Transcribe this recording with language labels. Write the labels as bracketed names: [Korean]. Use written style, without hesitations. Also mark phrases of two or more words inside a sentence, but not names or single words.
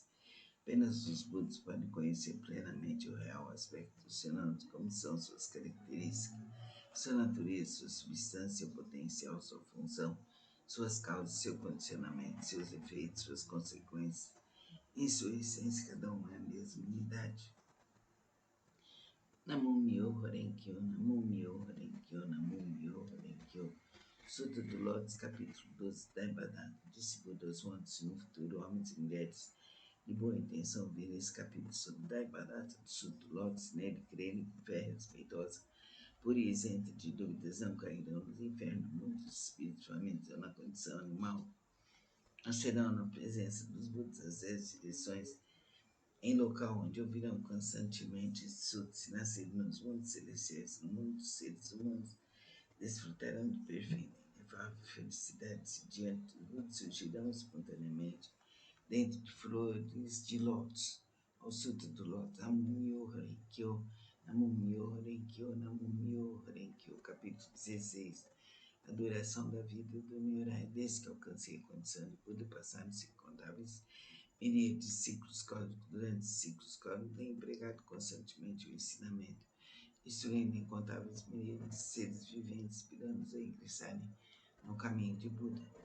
[Portuguese] Apenas os Budas podem conhecer plenamente o real aspecto dos fenômenos, como são suas características, sua natureza, sua substância, seu potencial, sua função, suas causas, seu condicionamento, seus efeitos, suas consequências. Em sua essência, cada um é a mesma unidade. [Japanese] 南無妙法蓮華経、南無妙法蓮華経、南無妙法蓮華経. [Portuguese] Sutra do Lótus, capítulo 12, Daibadata. Disse Buda aos montes: se no futuro homens e mulheres de boa intenção ouvirem esse capítulo sobre Daibadata do Sutra do Lótus, nele crerem com fé respeitosa, pura e isenta de dúvidas, não cairão nos infernos do mundo dos espíritos, famintos ou na condição animal. Acharão na presença dos Budas as 10 direções, em local onde ouvirão constantemente se nascidos nos mundos celestiais, no mundo dos seres humanos, desfrutarão do perfeito e inefável felicidade diante do mundo, surgirão espontaneamente dentro de flores de lótus. Ao Sutra do Lótus, [Japanese] 南無妙法蓮華経、南無妙法蓮華経、南無妙法蓮華経, [Portuguese] capítulo 16. A duração da vida do Nyorai, desde que alcancei a condição de Buda, passaram-se incontáveis miríades de ciclos cósmicos. Durante os ciclos cósmicos, tem empregado constantemente o ensinamento, instruindo incontáveis miríades de seres viventes, inspirando-os a ingressarem no caminho de Buda.